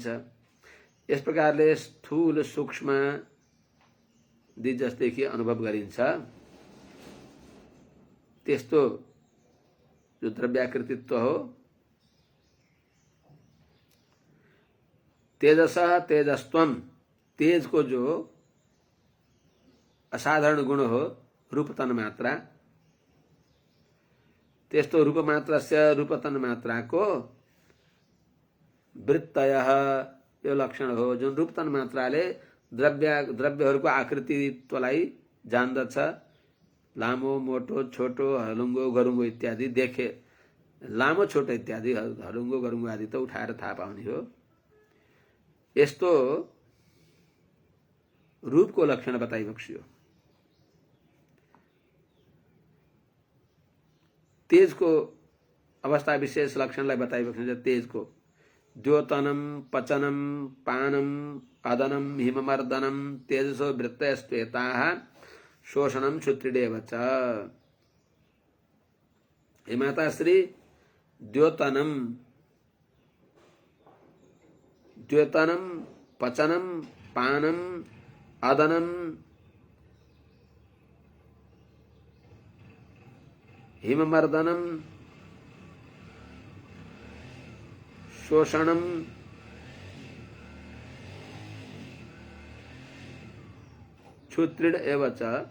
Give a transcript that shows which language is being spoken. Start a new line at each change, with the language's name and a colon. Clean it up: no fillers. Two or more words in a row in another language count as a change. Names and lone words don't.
Nepali: यस प्रकारले स्थूल सूक्ष्म दि जसदेखि अनुभव गरिन्छ, त्यस्तो जो द्रव्याकृतित्व हो।
Sanskrit: तेजसः तेजस्त्वम,
Nepali: तेज को जो असाधारण गुण हो रूप तन्मात्रा, त्यस्तो
Sanskrit: रूप मात्रस्य
Nepali: रूप तन्मात्रा को वृत्तयः यो लक्षण हो, जुन रूप तन्मात्राले द्रव्यहरूको आकृतित्वलाई जान्दछ। लामो मोटो छोटो हलुङ्गो गरुङ्गो इत्यादि देखे, लामो छोटो इत्यादि हलुङ्गो गरुङ्गो आदि त उठाएर थाहा पाउने हो। यस्तो रूप को लक्षण बताइबक्सियो। तेज को अवस्था विशेष लक्षणलाई बताइबक्सिन्छ।
Sanskrit: तेज को द्योतनम पचनम पानम अदनम हिममर्दनम तेजसो वृत्तयस्त्वेताः शोषणम क्षुत्रिडेव च। हे माता श्री, द्योतनम पचनम पानम अदनम हिममर्दनम शोषणम क्षुत्रिड एव च।